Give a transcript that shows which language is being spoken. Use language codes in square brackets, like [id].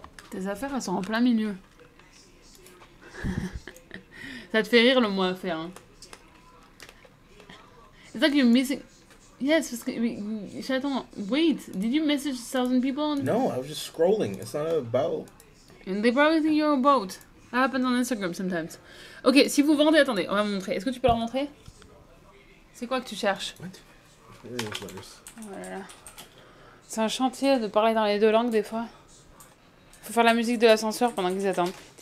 [fr] Tes affaires, elles sont en plein milieu. Ça te fait rire le mot affaire. Hein. [en] It's like you're missing... Yes, [fr] parce que... [en] Chaton, wait, did you message 1,000 people? No, I was just scrolling. It's not about... And they probably think you're a boat. That happens on Instagram sometimes. [fr] Ok, si vous vendez, attendez, on va vous montrer. Est-ce que tu peux leur montrer? C'est quoi que tu cherches? [en] What? [fr] Voilà. C'est un chantier de parler dans les deux langues des fois. Faut faire la musique de l'ascenseur pendant qu'ils attendent.